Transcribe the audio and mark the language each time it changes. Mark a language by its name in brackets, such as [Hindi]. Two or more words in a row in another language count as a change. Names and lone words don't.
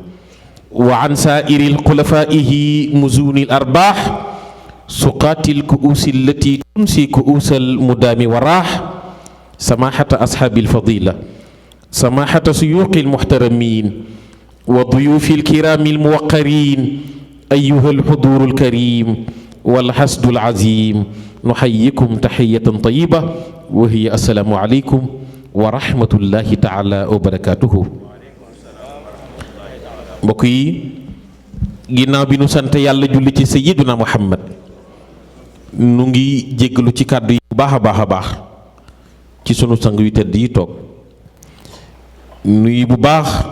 [Arabic] وعن سائر الخلفائه مزون الأرباح سقات الكؤوس التي تنسي كؤوس المدام وراح سماحة أصحاب الفضيلة سماحة سيوق المحترمين وضيوف الكرام الموقرين أيها الحضور الكريم والحسد العظيم نحييكم تحية طيبة وهي السلام عليكم ورحمة الله تعالى وبركاته. [Wolof] mbokk yi ginnaaw bi nu sant yàlla julli ci sayyiduna Muhammad nu ngi jéggalu ci kàddu yi bu baax a baax a baax ci sunu sang yu tedd yi toog nuyu bu baax